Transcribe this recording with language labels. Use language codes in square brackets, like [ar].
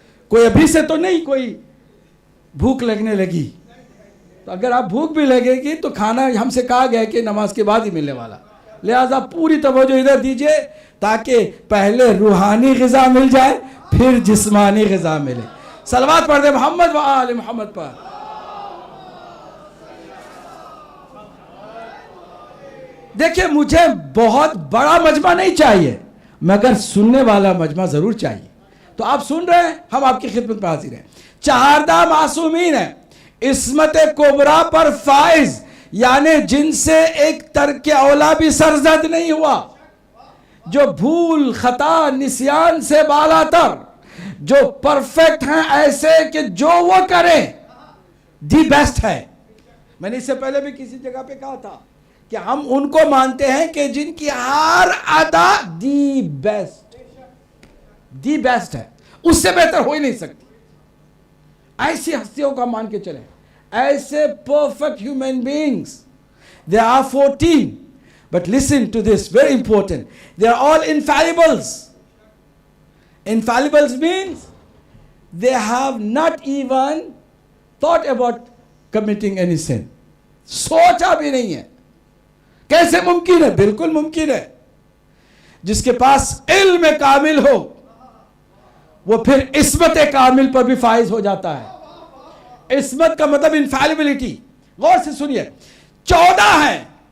[ur] کوئی ابھی سے تو نہیں کوئی بھوک لگنے لگی؟ تو اگر آپ بھوک بھی لگے گی تو کھانا ہم سے کہا گیا کہ نماز کے بعد ہی ملنے والا، لہذا پوری توجہ ادھر دیجئے تاکہ پہلے روحانی غذا مل جائے پھر جسمانی غذا ملے. صلوات پڑھ دے محمد و آل محمد پر. دیکھیں مجھے بہت بڑا مجمع نہیں چاہیے مگر سننے والا مجمع ضرور چاہیے. تو آپ سن رہے ہیں، ہم آپ کی خدمت میں حاضر ہیں. 14 معصومین ہیں عصمت کبریٰ پر فائز، یعنی جن سے ایک ترک اولا بھی سرزد نہیں ہوا، جو بھول خطا نسیان سے بالا تر، جو پرفیکٹ ہیں ایسے کہ جو وہ کریں [en] the best [ur] ہے. میں نے اس سے پہلے بھی کسی جگہ پہ کہا تھا کہ ہم ان کو مانتے ہیں کہ جن کی ہر ادا [en] the best [ur] ہے، اس سے بہتر ہو ہی نہیں سکتی. ایسی ہستیوں کا مان کے چلیں، ایسے [en] perfect human beings. There are 14. But listen to this, very important. They are all infallibles. Infallibles means they have not even thought about committing any sin. [ur] سوچا بھی نہیں ہے. کیسے ممکن ہے؟ بالکل ممکن ہے. جس کے پاس علم کامل ہو وہ پھر عصمت کامل پر بھی فائز ہو جاتا ہے. عصمت کا مطلب انفیلیبلٹی. غور سے سنیے، 14 ہیں.